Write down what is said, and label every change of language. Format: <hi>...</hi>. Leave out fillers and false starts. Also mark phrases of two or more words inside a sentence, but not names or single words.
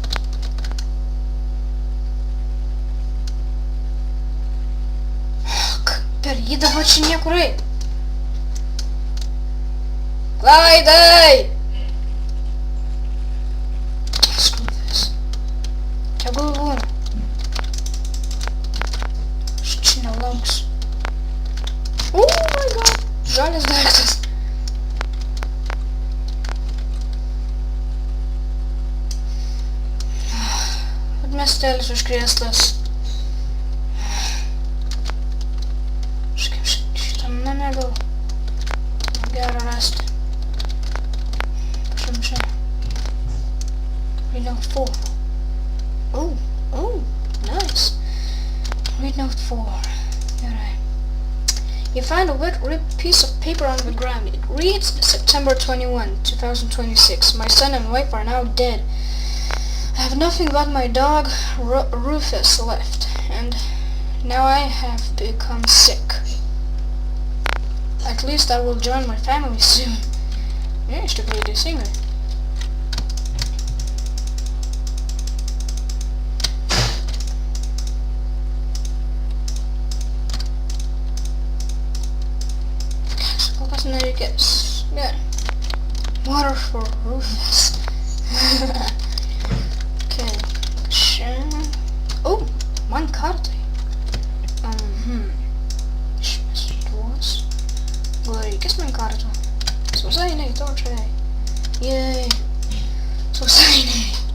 <lt>Per jį dabar čia niekur eit. Klaidai! Skubės. Tegul būna. Aš čia nelauksiu.</lt> <en>Oh my god!</en> <lt>Žalias daiktas. Miestelis užkrėstas. Kažkaip šitam name gal gera rasti. Kažkaip čia.</lt> <en>Read note 4. Oh, nice. Read note 4. Gerai. You find a wet ripped piece of paper on the ground. It reads September 21, 2026. My son and wife are now dead. I have nothing but my dog, Rufus, left, and now I have become sick. At least I will join my family soon.</en> <lt>Iš tikrųjų teisingai. Kol kas nereikės. Gerai.</lt> <en>Water for Rufus.</en> <lt>Oh, man kartai. Išmesiu tuos. Gal reikės man kartų? Sausainiai, točiai. Yay. Sausainiai.</lt>